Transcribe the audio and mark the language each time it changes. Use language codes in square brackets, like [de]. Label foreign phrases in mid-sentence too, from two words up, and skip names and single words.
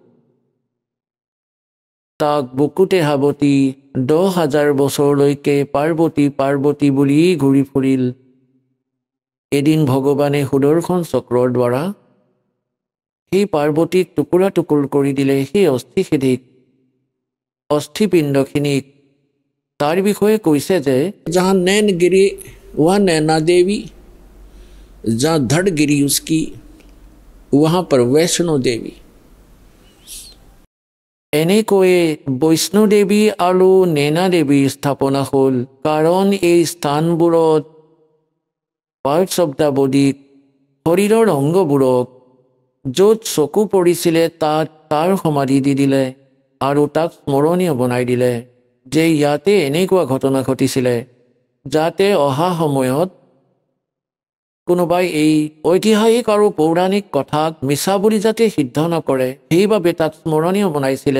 [as] তাক বুকুতে সাৱটি 10,000 বছৰলৈকে পাৰ্বতী পাৰ্বতী বুলি ঘূৰি ফুৰিল। এদিন ভগৱানে সুদৰ্শন চক্ৰৰ দ্বাৰা সেই পাৰ্বতীক টুকুৰা টুকুৰ কৰি দিলে, সেই অস্থিখিনিক, অস্থিপিণ্ডখিনিক। তাৰ বিষয়ে কৈছে যে [hi] जहाँ नैन गिरी वह नैना देवी, जहाँ धड़ गिरी उसकी वहाँ पर वैष्णो देवी। [as] এনেকৈয়ে বৈষ্ণোদেৱী আৰু নেনা দেৱীৰ স্থাপনা হ'ল। কাৰণ এই স্থানবোৰত [en] parts of the body, [as] শৰীৰৰ অংগবোৰক য'ত চকু পৰিছিলে তাত তাৰ সমাধি দি দিলে আৰু তাক স্মৰণীয় বনাই দিলে যে ইয়াতে এনেকুৱা ঘটনা ঘটিছিলে, যাতে অহা সময়ত কোনোবাই এই ঐতিহাসিক আৰু পৌৰাণিক কথাক মিছা বুলি যাতে সিদ্ধ নকৰে, সেইবাবে তাক স্মৰণীয় বনাইছিলে।